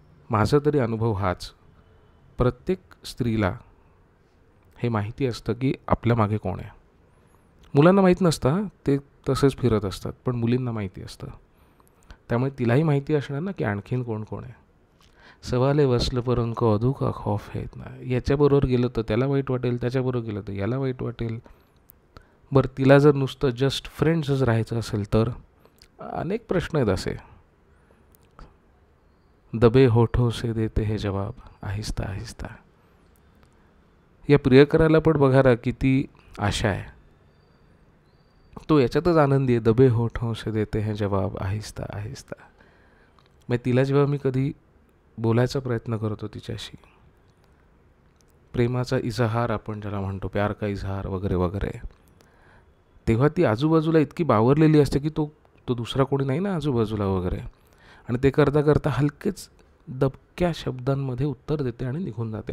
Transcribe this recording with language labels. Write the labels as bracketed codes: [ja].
[mr] माझा तरी अनुभव हाच. प्रत्येक स्त्रीला हे माहिती असतं की आपल्या मागे कोण आहे. मुलांना माहीत नसतं, ते तसेच फिरत असतात, पण मुलींना माहिती असतं. त्यामुळे तिलाही माहिती असणार ना की आणखीन कोण कोण आहे. [hi] सवाले वस्ल पर उनको अदू का खौफ है इतना. [mr] याच्याबरोबर गेलं तर त्याला वाईट वाटेल, त्याच्याबरोबर गेलं तर याला वाईट वाटेल. बरं, तिला जर नुसतं जस्ट फ्रेंड्सच राहायचं असेल तर अनेक प्रश्न आहेत असे. [hi] दबे होठों से देते हैं जवाब, आहिस्ता आहिस्ता. [mr] या प्रियकराला पण बघा ना किती आशा आहे. तो याच्यातच आनंदी आहे. [hi] दबे होठों से देते हैं जवाब, आहिस्ता आहिस्ता. [mr] मग तिला जेव्हा मी कधी बोलायचा प्रयत्न करतो तिच्याशी, प्रेमाचा इजहार आपण ज्याला म्हणतो, [hi] प्यार का इजहार [mr] वगैरे वगैरे, तेव्हा ती आजूबाजूला इतकी बावरलेली असते की तो दुसरा कोणी नाही ना आजूबाजूला वगैरे. आणि ते करता करता हलकेच दबक्या शब्दांमध्ये उत्तर देते आणि निघून जाते.